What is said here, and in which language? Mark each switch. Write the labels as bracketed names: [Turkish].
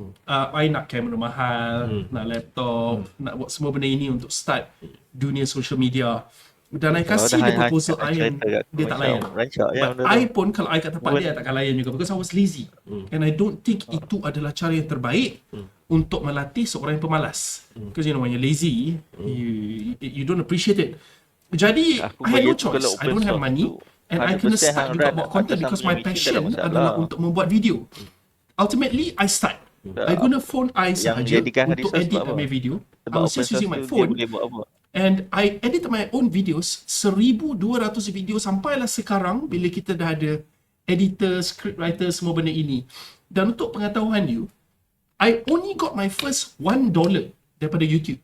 [Malay] I nak kamera mahal, nak laptop, nak buat semua benda ini untuk start dunia social media. Dan I kasih dia proposal I yang dia tak layan. But I pun kalau I kat tempat dia, I takkan layan juga [English] because I was lazy. And I don't think [Malay] itu adalah cara yang terbaik untuk melatih seorang yang pemalas. [English] Because you know when you're lazy, you don't appreciate it. [Malay] Jadi [English] I had no choice. I don't have money. [Malay] And I kena start juga buat content because my passion adalah untuk membuat video. [English] Ultimately, I start. I guna phone I sahaja untuk edit my video. I was just using my phone. And I edited my own videos, 1,200 video [Malay] sampailah sekarang bila kita dah ada [English] editor, scriptwriter, semua benda ini. [Malay] Dan untuk pengetahuan you, [English] I only got my first $1 daripada YouTube.